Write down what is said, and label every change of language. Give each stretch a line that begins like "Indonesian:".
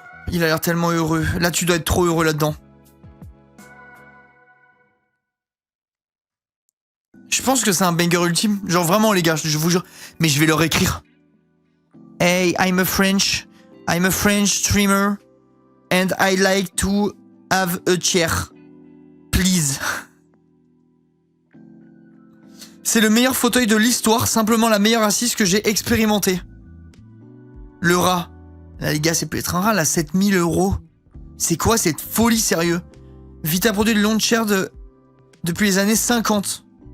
French: Il a l'air tellement heureux. Là, tu dois être trop heureux là-dedans. Je pense que c'est un banger ultime. Genre vraiment, les gars, je vous jure. Mais je vais leur écrire.
English: Hey, I'm a French streamer. And I like to have a chair. Please.
French: C'est le meilleur fauteuil de l'histoire. Simplement la meilleure assise que j'ai expérimentée. Le rat. Là, les gars, c'est peut-être un rat, là, 7000 €. C'est quoi cette folie, sérieux? Vita produit le long chair depuis les années 50.